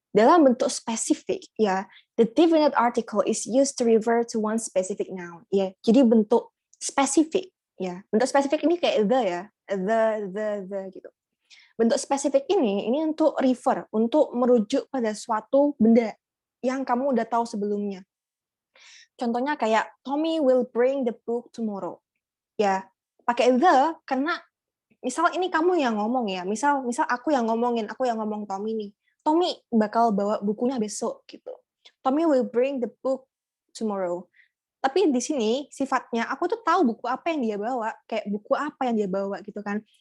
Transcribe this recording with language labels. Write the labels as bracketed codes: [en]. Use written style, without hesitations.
[id] Dalam bentuk spesifik, ya, [en] the definite article is used to refer to one specific noun. [id] Ya, jadi bentuk spesifik, ya. Bentuk spesifik ini kayak the ya, the gitu. bentuk spesifik ini untuk refer, untuk merujuk pada suatu benda yang kamu udah tahu sebelumnya. Contohnya kayak [en] Tommy will bring the book tomorrow. [id] Ya, pakai the karena misal ini kamu yang ngomong ya. Misal aku yang ngomong Tommy nih. Tommy bakal bawa bukunya besok gitu. [en] Tommy will bring the book tomorrow. [id] Tapi di sini sifatnya aku tuh tahu buku apa yang dia bawa, kayak buku apa yang dia bawa gitu kan.